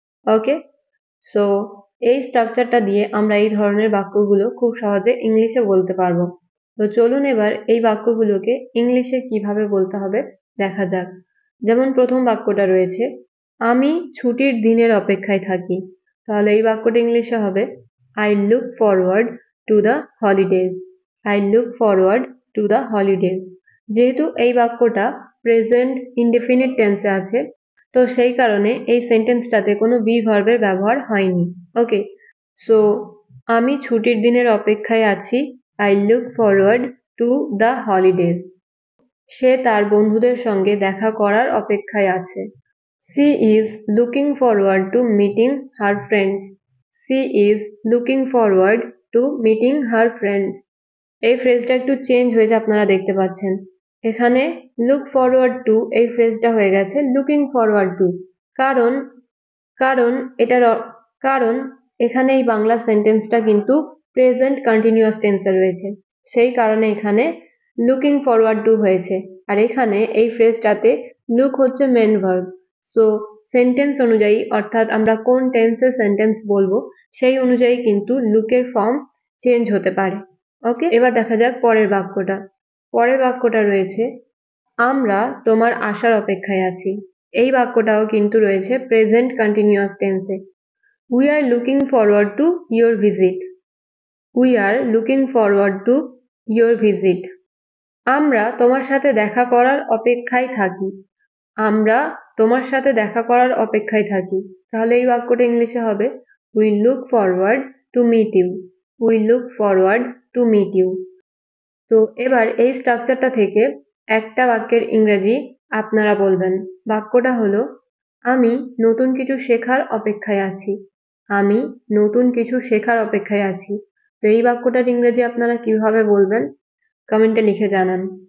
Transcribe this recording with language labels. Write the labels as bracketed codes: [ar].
[bn] ওকে, so এই স্ট্রাকচারটা দিয়ে আমরা এই ধরনের বাক্যগুলো খুব সহজে ইংলিশে বলতে পারবো। তো চলুন এবার এই বাক্যগুলোকে ইংলিশে কিভাবে বলতে হবে দেখা যাক। যেমন প্রথম বাক্যটা রয়েছে আমি ছুটির দিনের অপেক্ষায় থাকি। তাহলে এই বাক্যটা ইংলিশে হবে [en] I look forward to the holidays. I look forward to the holidays. [bn] যেহেতু এই বাক্যটা প্রেজেন্ট ইনডেফিনিট টেন্সে আছে, তো সেই কারণে এই সেন্টেন্সটাতে কোনো বি ভার্বের ব্যবহার হয়নি। ওকে, সো আমি ছুটির দিনের অপেক্ষায় আছি। [en] I look forward to the holidays. [bn] সে তার বন্ধুদের সঙ্গে দেখা করার অপেক্ষায় আছে। [en] She is looking forward to meeting her friends. She is looking forward to meeting her friends. [bn] এই ফ্রেজটা একটু চেঞ্জ হয়েছে আপনারা দেখতে পাচ্ছেন। এখানে লুক ফরওয়ার্ড টু এই ফ্রেজটা হয়ে গেছে লুকিং ফরওয়ার্ড টু। কারণ কারণ এটার কারণ এখানে এই বাংলা সেন্টেন্সটা কিন্তু প্রেজেন্ট কন্টিনিউয়াস টেন্সে রয়েছে, সেই কারণে এখানে লুকিং ফরওয়ার্ড টু হয়েছে। আর এখানে এই ফ্রেজটাতে লুক হচ্ছে মেন ভার্ব। সো সেন্টেন্স অনুযায়ী, অর্থাৎ আমরা কোন টেন্সে সেন্টেন্স বলবো সেই অনুযায়ী কিন্তু লুকের ফর্ম চেঞ্জ হতে পারে। ওকে, এবার দেখা যাক পরের বাক্যটা। পরের বাক্যটা রয়েছে আমরা তোমার আসার অপেক্ষায় আছি। এই বাক্যটাও কিন্তু রয়েছে প্রেজেন্ট কন্টিনিউয়াস টেন্সে। [en] We are looking forward to your visit. We are looking forward to your visit. [bn] আমরা তোমার সাথে দেখা করার অপেক্ষায় থাকি। আমরা তোমার সাথে দেখা করার অপেক্ষায় থাকি। তাহলে এই বাক্যটা ইংলিশে হবে [en] We look forward to meet you. We look forward to meet you. [bn] তো এবার এই স্ট্রাকচারটা থেকে একটা বাক্যের ইংরেজি আপনারা বলবেন। বাক্যটা হলো আমি নতুন কিছু শেখার অপেক্ষায় আছি। আমি নতুন কিছু শেখার অপেক্ষায় আছি। তো এই বাক্যটার ইংরেজি আপনারা কিভাবে বলবেন কমেন্টে লিখে জানান।